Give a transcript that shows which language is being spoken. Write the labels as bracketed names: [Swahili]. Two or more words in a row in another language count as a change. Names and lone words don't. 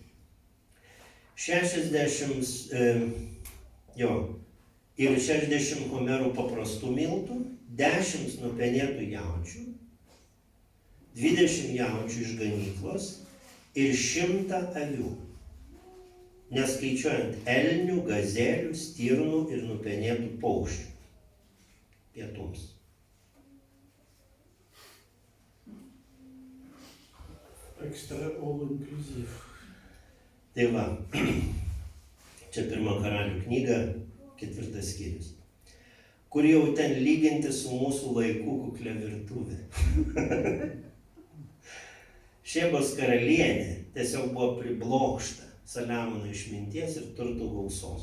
[Lithuanian] 60 homerų paprastų miltų, 10 nupenėtų jaučių, 20 jaučių iš ganyklos ir 100 avių, neskaičiuojant elnių, gazelių, stirnų ir nupenėtų paukščių pietums. [English] Extra all inclusive. [Lithuanian] Tai va, čia pirma Karalių knyga, 4 skyrius, kur jau ten lyginti su mūsų laikų kuklia virtuvė. Šebos karalienė tiesiog buvo priblokšta Saliamono išminties ir turtų gausos.